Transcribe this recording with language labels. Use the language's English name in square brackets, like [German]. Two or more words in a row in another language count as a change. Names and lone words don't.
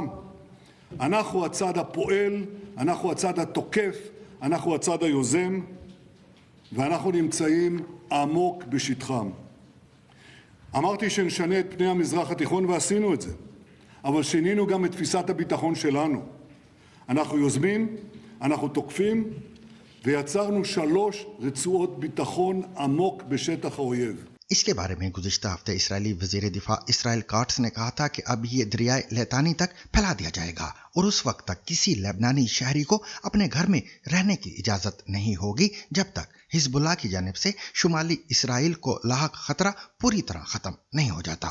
[Hebrew] אנחנו הצד הפועל, אנחנו הצד התוקף, אנחנו הצד היוזם, ואנחנו נמצאים עמוק בשטחם. אמרתי שנשנה את פני המזרח התיכון ועשינו את זה, אבל שינינו גם את תפיסת הביטחון שלנו. אנחנו יוזמים, אנחנו תוקפים, ויצרנו 3 רצועות ביטחון עמוק בשטח האויב. [Urdu] اس کے بارے میں گزشتہ ہفتے اسرائیلی وزیر دفاع اسرائیل کاٹس نے کہا تھا کہ اب یہ دریائے لیتانی تک پھیلا دیا جائے گا اور اس وقت تک کسی لبنانی شہری کو اپنے گھر میں رہنے کی اجازت نہیں ہوگی جب تک حزب اللہ کی جانب سے شمالی اسرائیل کو لاحق خطرہ پوری طرح ختم نہیں ہو جاتا۔